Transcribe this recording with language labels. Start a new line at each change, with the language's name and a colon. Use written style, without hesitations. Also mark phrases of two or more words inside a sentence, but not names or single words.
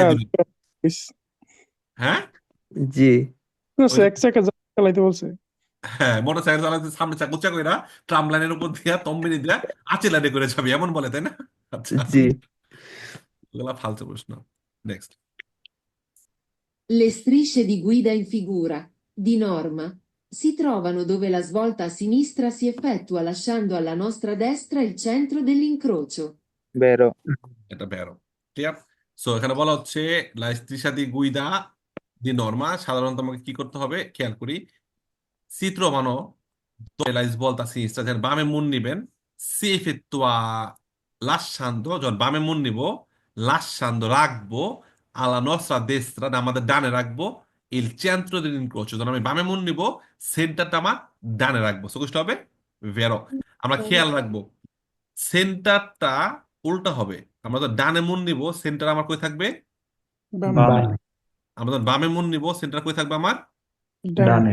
Bangla: বাড়াই দিবেন। হ্যাঁ জি ওই যে এক চাকা চালাইতে বলছে। হ্যাঁ মোটর সাইকেল চালাতে সামনে চাকা উঁচা কইরা ট্রাম লাইনের উপর দিয়া তম্বিনী দিয়া আচিলাডে করে যাবি এমন বলে, তাই না? আচ্ছা, জি ওগুলা ফালতু প্রশ্ন। নেক্সট।
Italian: Le strisce di guida in figura, di norma, si trovano dove la svolta a sinistra si effettua lasciando alla nostra destra il centro dell'incrocio.
Bangla: বেরো। এটা বেরো। ক্লিয়ার? সো এখানে বলা হচ্ছে
Italian: la striscia di guida di norma,
Bangla: সাধারণত আমাকে কি করতে হবে খেয়াল করি।
Italian: Si trovano dove la svolta a sinistra,
Bangla: যখন বামে মুন নিবেন,
Italian: si effettua lasciando,
Bangla: যখন বামে মুন নিব,
Italian: lasciando রাখবো, alla nostra destra,
Bangla: না আমাদের ডানে রাখবো,
Italian: il centro dell'incrocio,
Bangla: যখন আমি বামে মুন নিব, সেন্টারটা আমার ডানে রাখবো। সো কোনটা হবে ভেরো। আমরা খেয়াল রাখবো সেন্টারটা উল্টা হবে। আমরা তো ডানে মুন নিব, সেন্টার আমার কই থাকবে? বামে, আমরা যখন বামে মুন নিব, সেন্টার কই থাকবে আমার? ডানে।